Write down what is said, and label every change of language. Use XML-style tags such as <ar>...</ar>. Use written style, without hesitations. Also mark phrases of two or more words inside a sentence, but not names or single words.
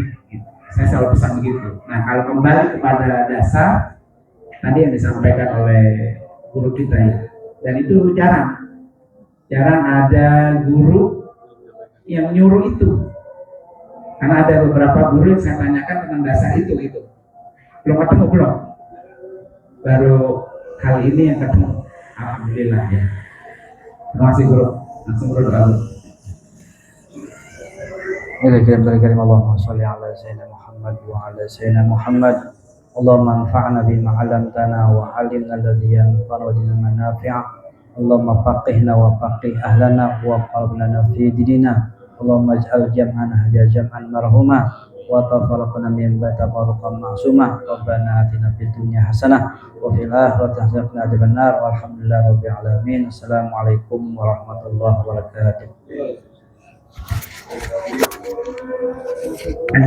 <id>Saya selalu pesan begitu. Nah kalau kembali kepada dasar tadi yang disampaikan oleh guru kita ya, dan itu jarang ada guru yang nyuruh itu. Karena ada beberapa guru yang saya tanyakan tentang dasar itu gitu. Belum ketemu belum. Baru kali ini yang ketemu. Alhamdulillah ya. Terima kasih guru. Langsung berdoa dulu.</id> <ar>كريم اللهم صل على سيدنا محمد وعلى سيدنا محمد wa ala sayyidina Muhammad. اللهم انفعنا بما علمتنا وعلمنا الذي ينفعنا وزدنا منافع. اللهم فقهنا وفقه أهلنا وقربنا في ديننا. اللهم اجعل جمعنا هذا جمعا مرحوما وتفرقنا من بعد تفرقا معصوما. ربنا آتنا في الدنيا حسنة وفي الآخرة حسنة وقنا عذاب النار. والحمد لله رب العالمين السلام عليكم ورحمة الله وبركاته.</ar>